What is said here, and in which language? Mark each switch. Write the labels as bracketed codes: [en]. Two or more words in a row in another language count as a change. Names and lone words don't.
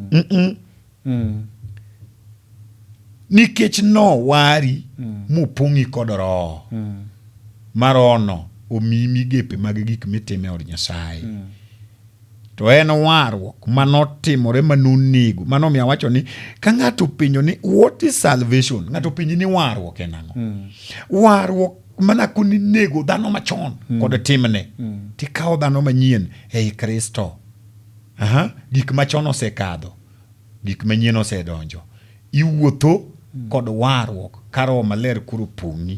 [luo] Nikech no wari mupong'i kod roho. Marono omiyi migepe mag gik mitime od Nyasaye. To en warruok manotimore manonego. Mano miya wacho ni ka ng'ato penjo ni [en] what is salvation? [luo] Ng'ato penjo ni warruok en ang'o? Warruok mana kuni nego dhano machon kod timne. Tikao dhano manyien ei Kristo. Gik machon osekadho. Gik manyien osedonjo. Iwuotho kod warruok ka Roho Maler koro pong'i.